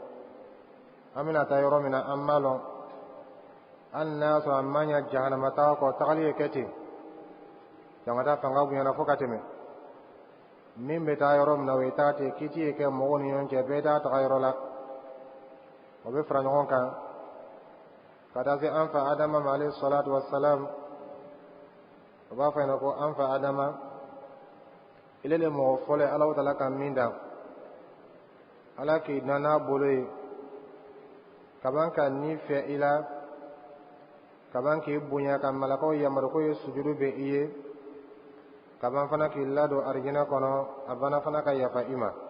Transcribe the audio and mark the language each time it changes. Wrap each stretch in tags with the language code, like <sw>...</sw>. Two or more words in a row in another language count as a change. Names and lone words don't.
<bm>An bɛna taa yɔrɔ min na an b'a lɔn, hali n'a y'a sɔrɔ an ma ɲɛ jahanama taga kɔ, tagali ye kɛ ten, jangata fanga bonyana fo ka tɛmɛ. Min bɛ taa yɔrɔ min na o ye taa ten, kiti ye kɛ mɔgɔw ni ɲɔgɔn cɛ, bɛɛ t'a taga yɔrɔ la, o bɛ fara ɲɔgɔn kan ka taa se an fa Adama ma</bm> <ar>عليه الصلاة والسلام.</ar> <bm>O b'a fɔ yen ko an fa Adama, ile le mɔgɔ fɔlɔ ye</bm> <ar>الله تعالى</ar> <bm>ka min dan, Ala k'i dan n'a bolo ye, kaban ka nin fɛ i la, kaban k'i bonya, ka malakaw yamaru ko ye sujudu bɛ i ye, kaban fana k'i ladon arijinɛ kɔnɔ, a bana fana ka yafa i ma.</bm>